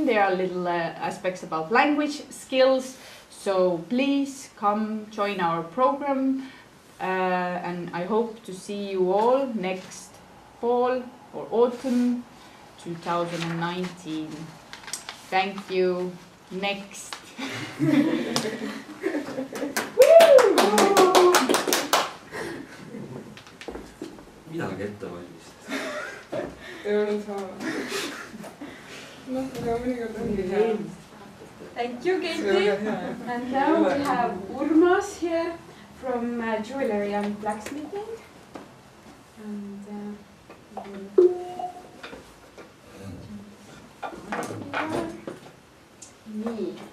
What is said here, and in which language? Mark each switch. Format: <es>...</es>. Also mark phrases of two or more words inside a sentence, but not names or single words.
<en>There are little aspects about language skills, so please come join our program, and I hope to see you all next fall or autumn 2019. Thank you. Next.</en> <et>midagi ette valmistada. ei olnud sama. noh, aga mõnikord ongi hea.</et> <en>Thank you, Katie. And now we have Urmas here from Jewelry and Blacksmithing. And nii.</en>